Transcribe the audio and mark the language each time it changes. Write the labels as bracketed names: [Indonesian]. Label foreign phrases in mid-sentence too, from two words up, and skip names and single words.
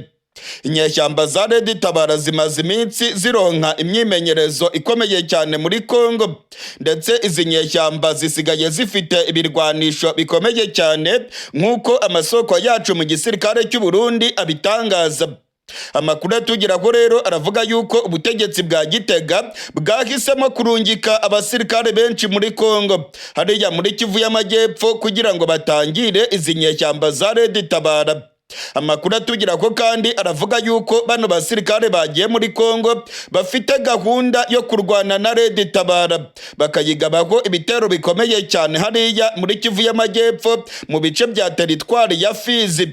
[Rundi] Inyeshyamba za Tabara zimaze iminsi zironka imyimenyerezo ikomeye cyane muri Kongo, ndetse izi nyeshyamba zisigaye zifite ibirwanisho bikomeye cyane nk'uko amasoko yacu mu gisirikare cy'u Burundi abitangaza. Amakuru atugeraho rero aravuga yuko ubutegetsi bwa Gitega bwahisemo kurungika abasirikare benshi muri Kongo hariya muri Kivu y'Amajyepfo kugira ngo batangire izi nyeshyamba za Tabara. Amakuru atugeraho kandi aravuga yuko bano basirikare bagiye muri Kongo bafite gahunda yo kurwana na Tabara bakayigabaho ibitero bikomeye cyane hariya muri Kivu y'Amajyepfo mu bice bya teritwari ya Fizi.